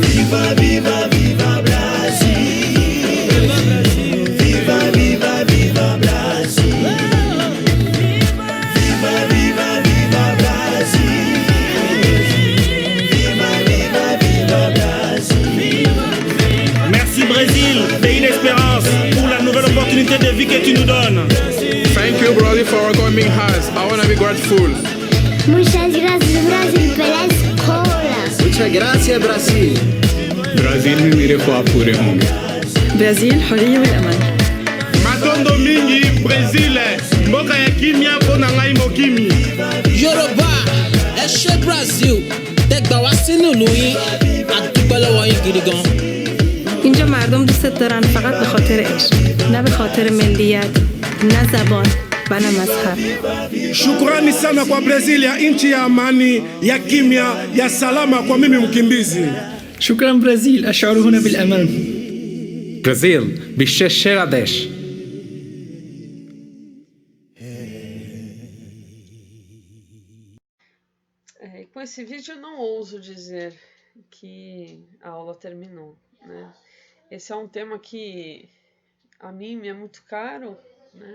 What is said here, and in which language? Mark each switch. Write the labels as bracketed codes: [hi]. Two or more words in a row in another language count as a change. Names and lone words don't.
[pt] Viva, viva, viva Brasil. Viva, viva, viva Brasil. Viva, viva, viva Brasil. Viva, viva, viva Brasil. [fr] Merci Brésil, pays d'espérance, pour la nouvelle opportunité de vie que tu nous donnes. [en] Thank you, brother, for welcoming us. I want to be grateful. [es] Muchas gracias, [pt] Brasil, pela escola. [es] Muchas gracias, Brasil. Brasil ميريخوا بورهم. [ar] برازيل الحرية والأمان. [ln] Matondo mingi, Brésil, mboka ya kimia pona ngai mokimi. [yo] Yoruba, ẹ ṣé Brazil, tẹ́gbà wá sínú ìlú yín, a dúpẹ́ lọ́wọ́ yín gidi gan. [fa] اینجا مردم دوست دارن فقط به خاطر عشق، نه به خاطر ملیت، نه زبان و نه مذهب. [sw] Shukrani sana kwa Brazil ya nchi ya amani, ya kimya, ya salama kwa mimi mkimbizi. [ar] شكرا برازيل، أشعر هنا بالأمان. Brasil, biche Radesh. [pt] E com esse vídeo eu não ouso dizer que a aula terminou, né? Esse é um tema que a mim me é muito caro, né?